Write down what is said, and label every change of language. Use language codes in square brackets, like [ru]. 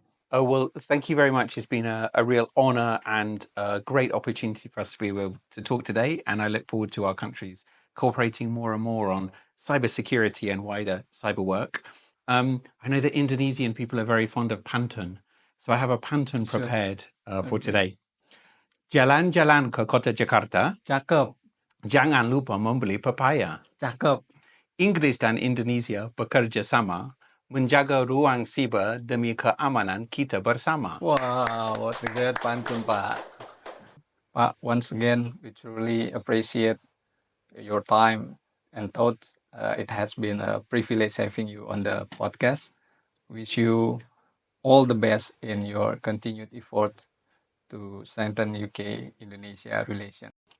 [en] Oh, well, thank you very much. It's been a real honor and a great opportunity for us to be able to talk today. And I look forward to our countries cooperating more and more on cybersecurity and wider cyber work. I know that Indonesian people are very fond of pantun. So I have a pantun Sure. prepared for Okay. today. [id] Jalan-jalan ke kota Jakarta, Cakep, jangan lupa membeli papaya. cakep. Inggris dan Indonesia bekerja sama menjaga ruang siber demi keamanan kita bersama. [en] Wow, what a great pantun, Pak. Pak, once again, we truly appreciate your time and thoughts. It has been a privilege having you on the podcast. Wish you all the best in your continued effort to strengthen UK-Indonesia relation.